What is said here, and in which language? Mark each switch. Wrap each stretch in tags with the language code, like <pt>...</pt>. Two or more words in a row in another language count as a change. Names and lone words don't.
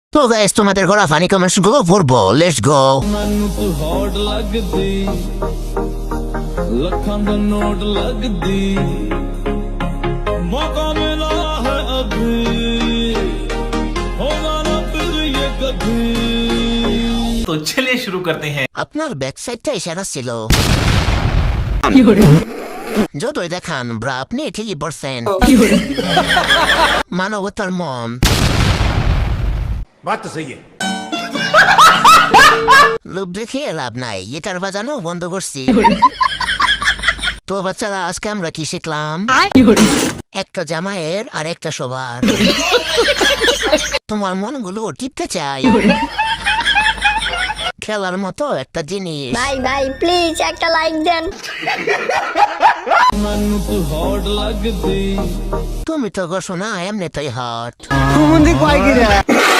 <bn>তো গাইস তোমাদের করা</bn> <en>funny comments</en> <bn>গুলো পড়বো,</bn> <en>let's go.</en> <pa>ਮੈਨੂੰ ਤੂੰ ਹੌਟ ਲੱਗਦੀ ਲੱਖਾਂ ਦਾ ਨੋਟ ਲੱਗਦੀ</pa> <hi>मौका मिला है अभी होगा ना फिर ये कभी। तो चलिए शुरू करते हैं।</hi> <bn>আপনার ব্যাক সাইডটা ইশারা ছিল। যতই দেখান ব্রা আপনি ঠিকই বলছেন। মানবতার মন।</bn> <hi>बात तो सही है।</hi> <bn>লোভ দেখিয়ে লাভ নাই, গিটার বাজানো বন্ধ করছি। তো বাচ্চারা আজকে আমরা কি শিখলাম? একটা জামাইয়ের আর একটা সবার। তোমার মনগুলো টিপতে চাই। খেলার মতো একটা জিনিস। ভাই ভাই প্লিজ একটা লাইক দেন।</bn> <pa>ਮੈਨੂੰ ਤੂੰ ਹੌਟ ਲੱਗਦੀ</pa> <bn>তুমি তো ঘোষণা এমনিতেই হট।</bn>